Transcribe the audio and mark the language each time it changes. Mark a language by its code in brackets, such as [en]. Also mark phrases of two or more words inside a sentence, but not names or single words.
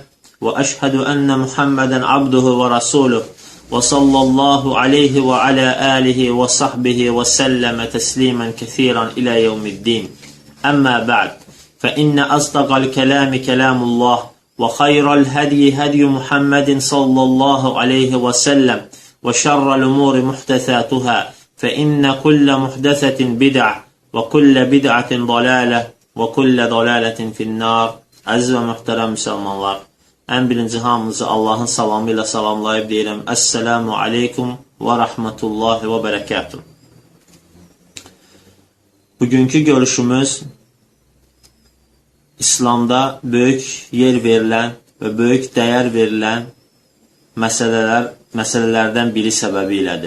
[ar] وأشهد أن محمدا عبده ورسوله وصلى الله عليه وعلى آله وصحبه وسلم تسليما كثيرا إلى يوم الدين أما بعد فإن أصدق الكلام كلام الله وخير الهدي هدي محمد صلى الله عليه وسلم وشر الأمور محدثاتها فإن كل محدثة بدعة وكل بدعة ضلالة وكل ضلالة في النار. [az] Aziz və mühtərəm müsəlmanlar, ən birinci hamınızı Allahın salamı ilə salamlayıb deyirəm. [ar] السلام عليكم ورحمة الله وبركاته. [az] Bugünkü görüşümüz İslamda böyük yer verilən və böyük dəyər verilən məsələlərdən biri səbəbiylədir.